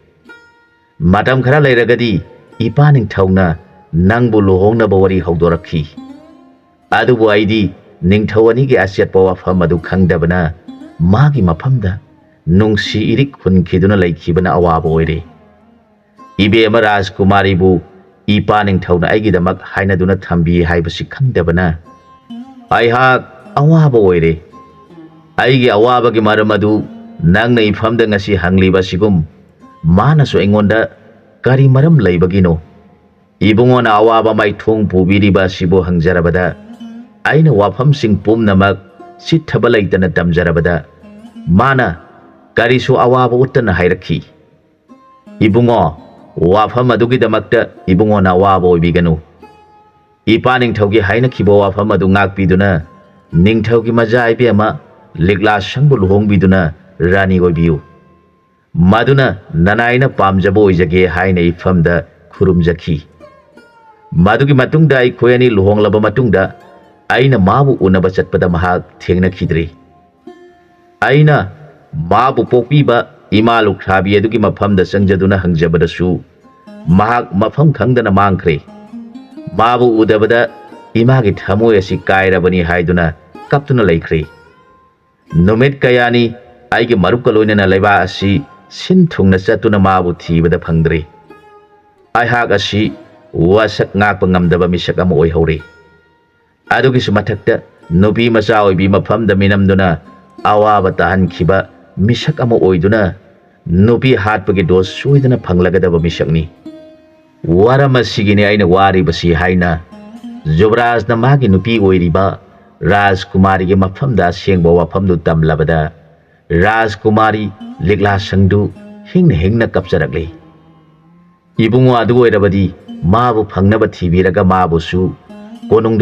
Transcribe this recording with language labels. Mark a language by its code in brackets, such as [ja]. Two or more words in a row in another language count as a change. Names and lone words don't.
[mni] मतम खरा लैरगदी इपा निंगथौना नंगबु लुहोंगनबा वरी हौदोरखी अदुबु आइदी निंगथौअनी की असेटपा वाफम अदु खंगदबना मागी मफमदा नुंगसी इरिक हुनखिदुना लैखिबना अवाबा ओइरे इबेमा राजकुमारीबु इपा निंगथौना आइगिदमक हाइनदुना थंबी हाइबसि खंगदबना आइहाक अवाबा ओइरे आइगी अवाबगी मरम अदु नंगना इफमदा ngasi hanglibasiगुम मानसु एंगोंदा करी मरम लैबगिनो इबुंगोना अवाबा माइथोंग पुबिरिबा सिबो हंगजरबदा आइना वाफम सिंग पुमनमक सिथबा लैतना तमजरबदा माना करीसु अवाबा उत्तना हाइरखी इबुंगो वाफम अदुगिदमक्ता इबुंगोना अवाबा ओइबिगनु इपा निंगथौगी हाइनखिबो वाफम अदु ngakpiduna निंगथौगी मजा आइबेमा लिगला संगबु लुहोंगबिदुना रानी ओइबिउ मदुना ननाइना पामजबो ओइजगे हाइना इफमदा खुरुमजखी मदुगी मतुंगदा आई खोयनी लुहोंगलबा मतुंगदा आइना माबु उनबा चटपदा महाक थेंगनखिद्रे आइना माबु पोकपीबा इमा लुख्राबी अदुगी मफमदा संगजदुना हंगजबदसु महाक मफम खंगदना मांगख्रे माबु उदबदा इमागी थमोय असि कायरबनी हाइदुना कप्तुना लैख्रे नुमित कयानी आइगी मरुपका लोइनना लैबा असि सिन थुंगना चतुना माबु थीबदा फंगद्रे आइहाक असि वासक ngakpa ngamdaba misak ama oihore adugi sumathakta nupi macha oibi mafamda minamduna awaba tahankhiba misak ama oiduna nupi hatpagi dos soidana phanglagadaba misakni warama sigini aina wari basi haina जुबराज ना मागी नुपी ओइरिबा राजकुमारी के मफमदा सेंगबा वाफमदु तमलबदा राजकुमारी लिगला संगदु हिंगना कपचरगले इबुंगो अदु ओइरबदी माबु फंगनबा थीबिरगा माबुसु ꯀꯣꯅꯨꯡꯗ